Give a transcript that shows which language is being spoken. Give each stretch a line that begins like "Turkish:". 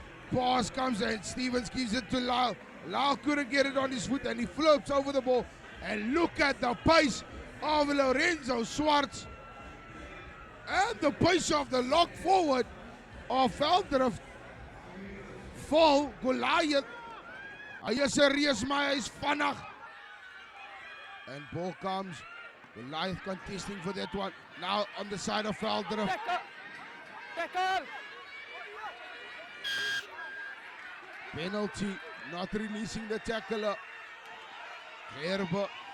English: Pass comes in, Stevens gives it to Lyle. Lyle couldn't get it on his foot and he floats over the ball. And look at the pace of Lorenzo Suarez. And the pace of the lock forward of Veldrift.
Afrikaans: Vol Goliath. Hy is 'n reus, maar hy is vinnig.
English: And ball comes. Goliath contesting for that one. Now on the side of Veldrift. Tackle. Penalty, not releasing the tackler. Gerber.